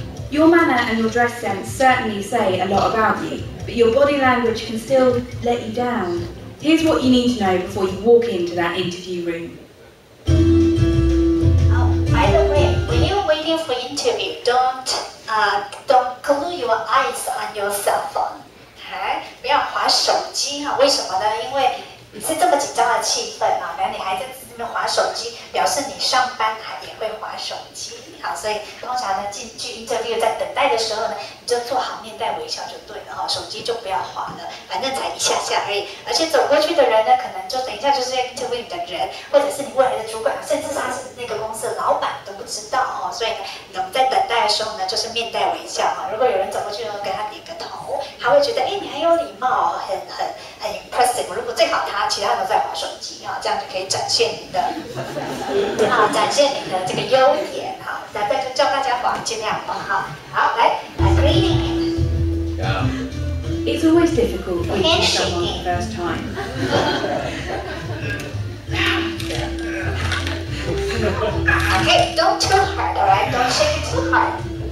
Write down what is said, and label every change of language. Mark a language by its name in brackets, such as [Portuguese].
[English] Your manner and your dress sense certainly say a lot about you, but your body language can still let you down. Here's what you need to know before you walk into that interview room. By the way, when you're waiting for interview, don't glue your eyes on your cell phone. [Chinese] 不要滑手机哈，为什么呢？因为你是这么紧张的气氛啊，然后你还在这边滑手机，表示你上班也会滑手机。好，所以通常呢，进去 interview 在等待的时候呢，你就做好面带微笑就对了哈，手机就不要滑了，反正才一下下而已。而且走过去的人呢，可能就等一下就是要 interview 你的人，或者是你未来的主管，甚至他是那个公司的老板都不知道哦。所以呢，我们在等待的时候呢，就是面带微笑哈。如果有人走过去呢，跟他点个头，他会觉得你很有礼貌，很 impressive。如果最好其他人都在滑手机啊，这样就可以展现你的展现你的这个优点哈。再就叫大家滑，尽量滑哈。好，来 greeting. [English] Yeah. It's always difficult greeting someone the first time. Okay, don't too hard, alright? Don't shake it too hard.